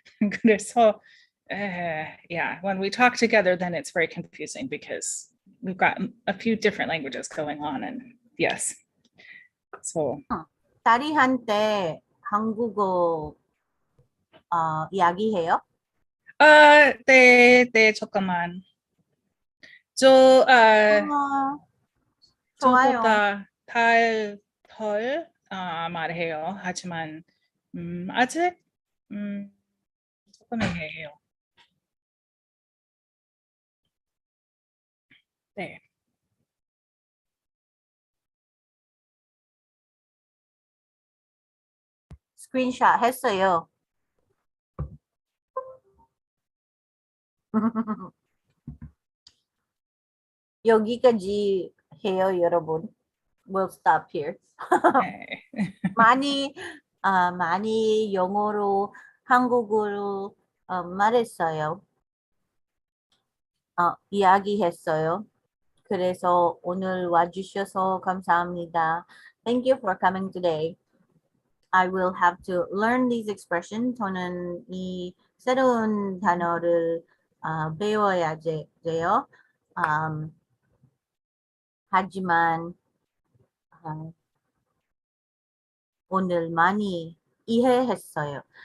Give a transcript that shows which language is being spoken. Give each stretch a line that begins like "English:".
Korean: 그래서
English: yeah, when we talk together, then it's very confusing because we've got a few different languages going on, and yes. So
Korean: 딸이 한때 한국어 이야기해요? 네, 잠깐만. 저보다 덜 말해요. 하지만 아직 조금 해요. 네. 스크린샷 했어요. 여기까지 해요, 여러분.
English: We'll stop here.
Korean: 네. 많이 영어로 한국어로 말했어요. 이야기했어요. 그래서 오늘 와주셔서 감사합니다.
English: Thank you for coming today. I will have to learn these expressions.
Korean: 저는 이 새로운 단어를 배워야 돼요. 하지만 오늘 많이 이해했어요.